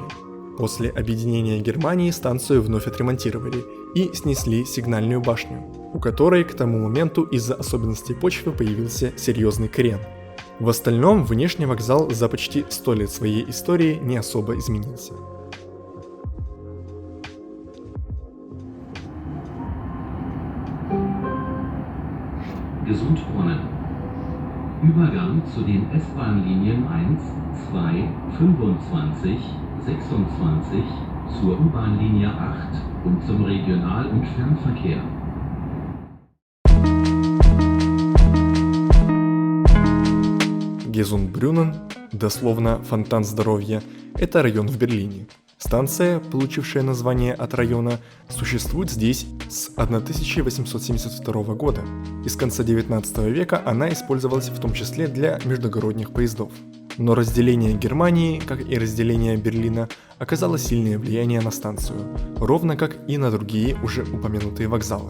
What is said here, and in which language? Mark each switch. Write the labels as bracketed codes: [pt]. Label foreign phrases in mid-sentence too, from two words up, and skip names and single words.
[ru] После объединения Германии станцию вновь отремонтировали и снесли сигнальную башню, у которой к тому моменту из-за особенностей почвы появился серьезный крен. В остальном внешний вокзал за почти 100 лет своей истории не особо изменился. [de] Gesundbrunnen. Übergang zu den S-Bahn-Linien 1, 2, 25, 26 zur U-Bahn-Linie 8 und zum Regional- und Fernverkehr. [ru] Gesundbrunnen, дословно «фонтан здоровья», это район в Берлине. Станция, получившая название от района, существует здесь с 1872 года, и с конца 19 века она использовалась в том числе для междугородних поездов. Но разделение Германии, как и разделение Берлина, оказало сильное влияние на станцию, ровно как и на другие уже упомянутые вокзалы.